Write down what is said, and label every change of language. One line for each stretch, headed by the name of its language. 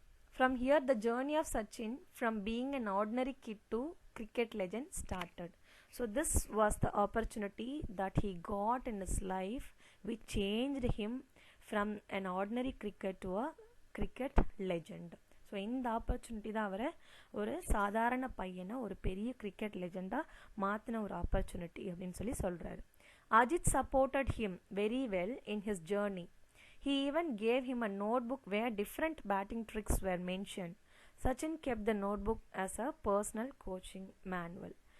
English: From here, the journey of Sachin from being an ordinary kid to cricket legend started. So this was the opportunity that he got in his life which changed him from an ordinary cricket to a cricket legend.
Tamil: So இந்த opportunity தான் அவரை ஒரு சாதாரண பையனை ஒரு பெரிய cricket லெஜெண்டாக மாற்றின ஒரு ஆப்பர்ச்சுனிட்டி அப்படின்னு சொல்லி சொல்கிறாரு.
English: Ajit supported him very well in his journey. He even gave him a notebook where different batting tricks were mentioned. Sachin kept the notebook as a personal coaching manual.